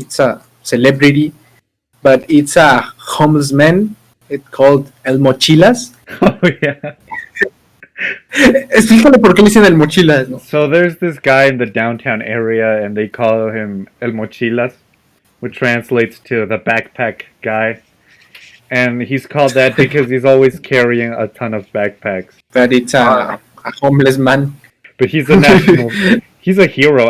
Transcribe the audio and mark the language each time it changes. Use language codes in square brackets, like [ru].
[en] It's a celebrity, but it's a homeless man. It's called El Mochilas. oh yeah. [es] Explícale por qué le dicen El Mochilas. ¿No? [en] So there's this guy in the downtown area, and they call him El Mochilas, which translates to the backpack guy. And he's called that because he's always carrying a ton of backpacks. But it's a homeless man. But he's a he's a hero.